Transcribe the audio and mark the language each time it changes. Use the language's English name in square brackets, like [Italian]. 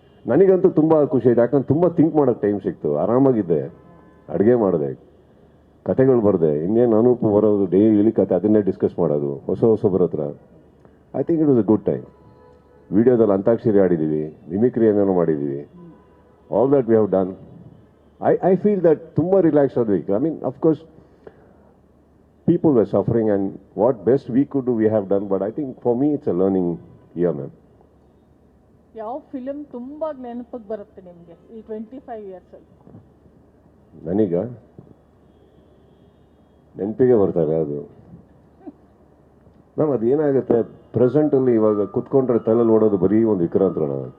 [Kannada] ನನಗಂತೂ ತುಂಬ ಖುಷಿ ಇದೆ, ಯಾಕಂದ್ರೆ ತುಂಬ ಥಿಂಕ್ ಮಾಡೋಕ್ಕೆ ಟೈಮ್ ಸಿಕ್ತು, ಆರಾಮಾಗಿದ್ದೆ, ಅಡುಗೆ ಮಾಡಿದೆ, ಕತೆಗಳು ಬರೆದೆ, ಇನ್ನೇನು ಅನೂಪ ಬರೋದು, ಡೈಲಿ ಕತೆ ಅದನ್ನೇ ಡಿಸ್ಕಸ್ ಮಾಡೋದು, ಹೊಸಬ್ರ ಹತ್ರ. [English] I think it was a good time. [Kannada] ವಿಡಿಯೋದಲ್ಲಿ ಅಂತಾಕ್ಷರಿ ಆಡಿದ್ದೀವಿ, ಮಿಮಿಕ್ರಿ ಏನೇನೋ ಮಾಡಿದ್ದೀವಿ, [English] All that we have done. I feel that [Kannada] ತುಂಬ ರಿಲ್ಯಾಕ್ಸ್ ಆದ್ವಿ. [English] I mean of course people were suffering and what best we could do we have done, but I think for me it's a learning year, man. [Kannada] ಯಾವ film ತುಂಬಾ ನೆನಪಿಗೆ ಬರುತ್ತೆ ನಿಮಗೆ ಈ 25 years ಅಲ್ಲಿ? ನನಗ ನೆನಪಿಗೆ ಬರ್ತಾರೆ ಅದು. ಮ್ಯಾಮ್ ಅದು ಏನಾಗುತ್ತೆ, ಪ್ರೆಸೆಂಟಲ್ಲಿ ಇವಾಗ ಕುತ್ಕೊಂಡ್ರೆ ತಲೆಯಲ್ಲಿ ಓಡೋದು ಬರೀ ಒಂದು ವಿಕ್ರಾಂತರಣ.